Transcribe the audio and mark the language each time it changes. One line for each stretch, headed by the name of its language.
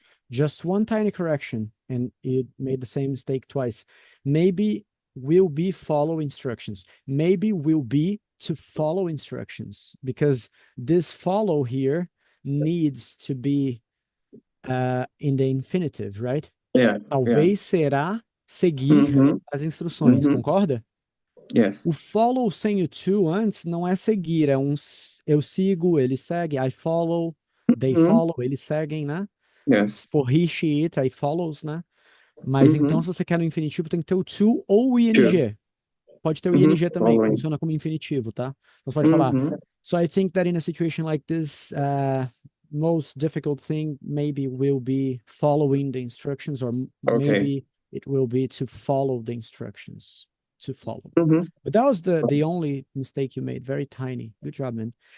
English: Just one tiny correction, and it made the same mistake twice. Maybe will be follow instructions. Maybe will be to follow instructions, because this follow here needs to be in the infinitive, right? Yeah.
Portuguese: Talvez será seguir as instruções, concorda?
English: Yes.
Portuguese: O follow sem o to antes não é seguir, é eu sigo, ele segue,
English: I follow, they follow,
Portuguese: eles seguem, né?
English: Yes.
Portuguese: Se for he, she, it, aí follows, né? Mas então, se você quer no infinitivo, tem que ter o to ou o ing. Pode ter o ing também, que funciona como infinitivo, tá? Então você pode falar.
English: So I think that in a situation like this, most difficult thing maybe will be following the instructions, or maybe it will be to follow the instructions. To follow. But that was the only mistake you made. Very tiny. Good job, man.